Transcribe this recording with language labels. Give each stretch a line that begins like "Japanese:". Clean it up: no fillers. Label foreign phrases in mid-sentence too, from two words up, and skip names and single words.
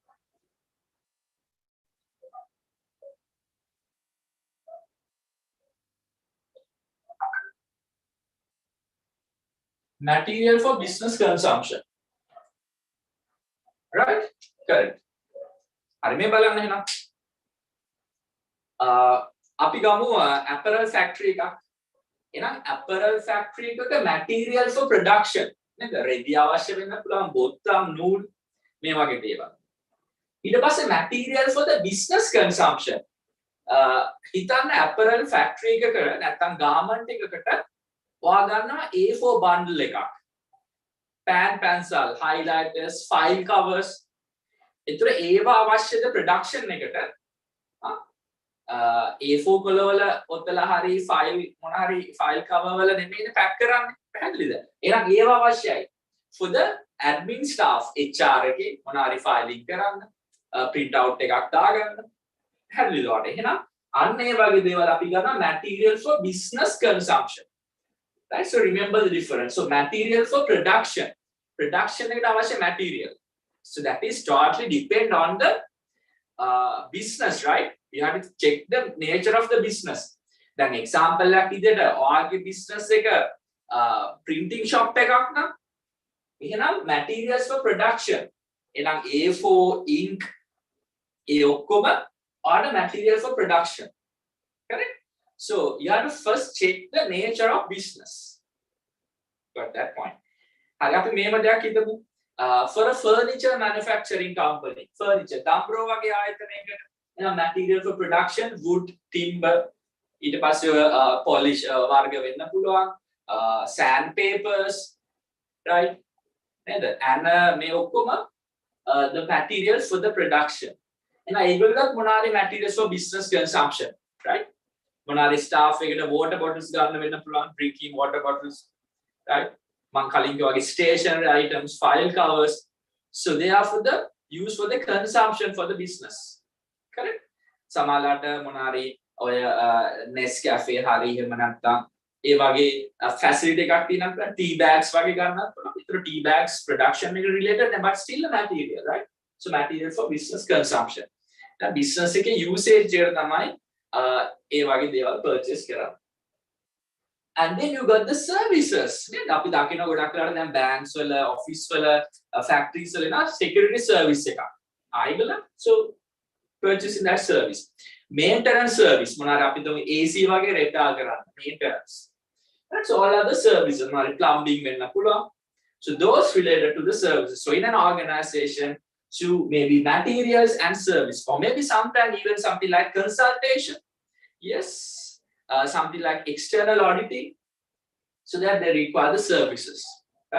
English: Material for business consumption. Right? Correct.
Sinhala: හරි මේ බලන්න එහෙනම්. අපි ගමු
English: apparel factory
Sinhala: එකක්. එහෙනම්
English: apparel factory
Sinhala: එකක
English: material for production
Sinhala: නේද? රෙදි අවශ්‍ය වෙන්න පුළුවන්, බොත්තම්, නූල් මේ වගේ දේවල්. ඊට පස්සේ
English: material for the business consumption.
Sinhala: හිතන්න
English: apparel factory
Sinhala: එකක නැත්නම් garment එකකට ඔයා ගන්නවා A4 bundle එකක්.
English: Pen pencil, highlighters, file covers.
Sinhala: ඒතර ඒවා අවශ්‍යද production එකට? A4 කොළවල ඔතලා හරි file මොන හරි
English: file cover
Sinhala: වල නෙමෙයිනේ pack කරන්නේ. පැහැදිලිද? එහෙනම් ඒවා අවශ්‍යයි.
English: For the admin staff,
Sinhala: HR එකේ මොන හරි filing කරන්න,
English: print out
Sinhala: එකක් දාගන්න. පැහැදිලිද ඔයාලට? එහෙනම් අන්න ඒ වගේ දේවල් අපි ගන්නවා
English: material for business consumption. Right? So remember the difference. So material for production.
Sinhala: Production එකට අවශ්‍ය material.
English: So that is totally depend on the business, right? You have to check the nature of the business.
Sinhala: Then example එකක් විදිහට ඔයාගේ business එක
English: printing shop
Sinhala: එකක් නම් එහෙනම්
English: materials for production. එහෙනම් A4 ink
Sinhala: ඒ ඔක්කොම
English: are the material for production. Correct? So you have to first check the nature of business. Got that point?
Sinhala: හරි අපි මේව දෙයක් හිතමු.
English: For a furniture manufacturing company, furniture
Sinhala: දම්බරෝ වගේ ආයතනයකට එහෙනම්
English: material for production wood, timber,
Sinhala: ඊට පස්සේ polish වර්ග වෙන්න පුළුවන්,
English: sandpapers, right? And
Sinhala: මේ ඔක්කොම
English: the materials for the production.
Sinhala: එහෙනම් ඒගොල්ලෝත් මොනාරි
English: materials for business consumption,
Sinhala: right? මොනාරි staff එකට
English: water bottles
Sinhala: ගන්න වෙන්න පුළුවන්,
English: drinking water bottles, right?
Sinhala: මං කලින් කිව්වා වගේ
English: stationery items, file covers. So they are for the use for the consumption for the business. Correct?
Sinhala: සමහරවිට මොනාරි ඔය Nescafe හරි එහෙම නැත්නම් ඒ වගේ facility එකක් තියෙනවා
English: tea bags
Sinhala: වගේ ගන්නත් පුළුවන්.
English: ඒතර tea bags production එක related but still a material, right? So material for business consumption.
Sinhala: දැන් business එකේ usage එක තමයි ඒ වගේ දේවල් purchase කරන්නේ.
English: And then you got the services.
Sinhala: නේද? අපි දකින්න ගොඩක් වෙලාවට දැන් banks වල, office වල, factories වල නා
English: security service
Sinhala: එකක්.
English: ආයිගල so purchasing that service. Maintenance service
Sinhala: මොනාර අපි තුමු AC වගේ repair කරන්න maintenance.
English: That's all other services.
Sinhala: මොනාර plumbing වෙන්න පුළුවන්.
English: So those related to the services. So in an organization, to maybe materials and service, or maybe sometimes even something like consultation. Yes. Something like external auditing, so that they require the services, right?